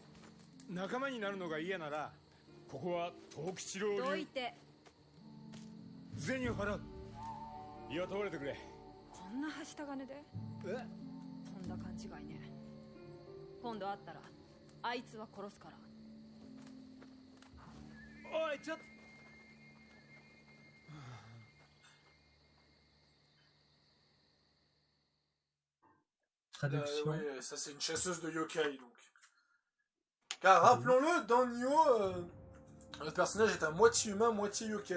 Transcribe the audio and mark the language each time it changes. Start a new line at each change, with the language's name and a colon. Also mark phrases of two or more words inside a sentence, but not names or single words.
Japanese: 仲間になるのが嫌ならここは藤吉郎流どいて。銭を払う。雇われてくれ。こんなはした金で。え？とんだ勘違いね。今度会ったらあいつは殺すから。おいちょっと。
French: Traduction. Oui, ça c'est une chasseuse de yokai donc. Car rappelons-le, dans Nioh, le personnage est à moitié humain, moitié yokai.